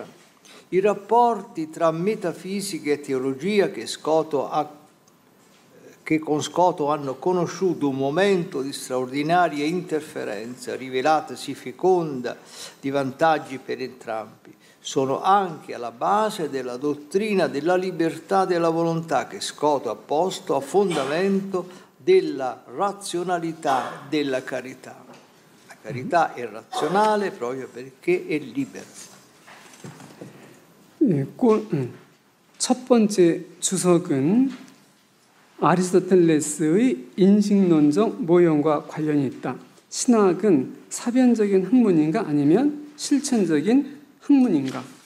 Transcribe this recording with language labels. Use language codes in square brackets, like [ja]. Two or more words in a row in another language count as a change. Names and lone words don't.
[it] I rapporti tra metafisica e teologia che con Scotto hanno conosciuto un momento di straordinaria interferenza, rivelatasi feconda di vantaggi per entrambi, sono anche alla base della dottrina della libertà della volontà che Scotto ha posto a fondamento della razionalità della carità. La carità è razionale proprio perché è libera. [ko] 첫 번째 주석은 아리스토텔레스의 인식론적 모형과 관련이 있다. 신학은 사변적인 학문인가 아니면 실천적인 학문인가?